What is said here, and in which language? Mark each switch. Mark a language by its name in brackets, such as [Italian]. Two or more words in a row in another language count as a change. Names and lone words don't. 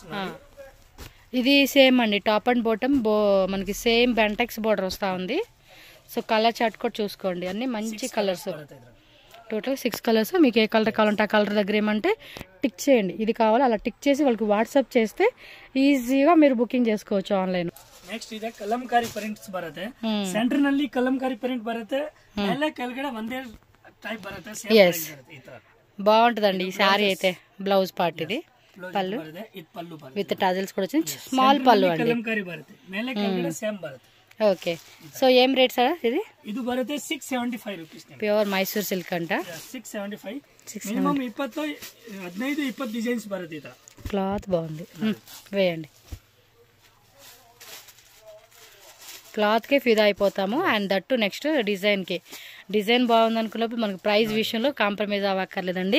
[Telugu] ఇది సేమ్ అండి, [English] top and bottom [Telugu] మనకి సేమ్ బెంటెక్స్ బార్డర్ వస్తూ ఉంది. సో [English] colour chart [Telugu] కూడా చూసుకోండి, అన్ని మంచి కలర్స్. టోటల్ 6 కలర్స్. మీకు ఏ కలర్ కావాలంటే ఆ కలర్ దగ్గర ఏమంటే టిక్ చేయండి, ఇది కావాలి అలా టిక్ చేసి వాళ్ళకి వాట్సాప్ చేస్తే ఈజీగా మీరు బుకింగ్ చేసుకోవచ్చు ఆన్లైన్. [Kannada] ನೆಕ್ಸ್ಟ್ ಇದೆ ಕಲಂಕಾರಿ ಪ್ರಿಂಟ್ಸ್ ಬರುತ್ತೆ, ಸೆಂಟರ್ ನಲ್ಲಿ ಕಲಂಕಾರಿ ಪ್ರಿಂಟ್ ಬರುತ್ತೆ, ಮೇಲೆ ಕೆಳಗಡೆ ಒಂದೇ ಟೈಪ್ ಬರುತ್ತೆ, [English] same price [Kannada] ಬರುತ್ತೆ ಈ ತರ. [Telugu] బాగుంటదండి ఈ సారీ అయితే. [English] blouse part [Telugu] ఇది, పళ్ళు [English] with tassels [Telugu] కూడా వచ్చింది, స్మాల్ పళ్ళు అండి. [Kannada] కలంకారీ బರುತ್ತೆ, ಮೇಲೆ ಕೆಳಗಡೆ సేమ్ బರುತ್ತೆ. [Telugu] ఓకే, సో ఏం రేట్ సార్ ఇది? [Kannada] ಇದು ಬರುತ್ತೆ 675 రూపీస్. [English] pure Mysore silk [Telugu] అంట. [Kannada] 675. మినిమం 15-20 డిజైన్స్ బರುತ್ತೆ ఈ ತರ. [Telugu] క్లాత్ బాగుంది, వేయండి. క్లాత్కే ఫిదా అయిపోతాము. [English] and that next design. [Telugu] డిజైన్ బాగుంది అనుకున్నప్పుడు మనకు ప్రైస్ విషయంలో కాంప్రమైజ్ అవ్వక్కర్లేదండి.